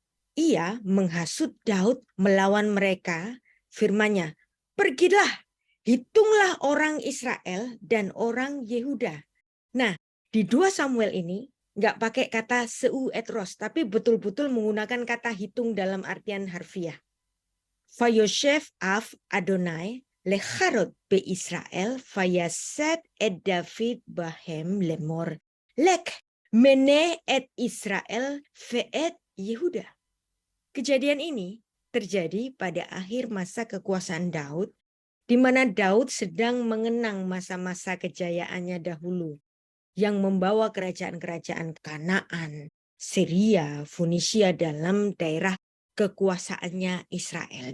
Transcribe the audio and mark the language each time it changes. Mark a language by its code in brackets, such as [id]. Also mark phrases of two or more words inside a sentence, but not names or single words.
[id] Ia menghasut Daud melawan mereka. Firman-Nya, pergilah, hitunglah orang Israel dan orang Yehuda. Nah, di 2 Samuel ini nggak pakai kata [he] שאו את ראש, [id] tapi betul-betul menggunakan kata hitung dalam artian harfiah. [he] ויוסף אף אדוני לחרות בישראל ויסת את דוד בהם לאמור לך מנה את ישראל ואת יהודה. [id] Kejadian ini terjadi pada akhir masa kekuasaan Daud, di mana Daud sedang mengenang masa-masa kejayaannya dahulu, yang membawa kerajaan-kerajaan Kanaan, Syria, Funisia dalam daerah kekuasaannya Israel.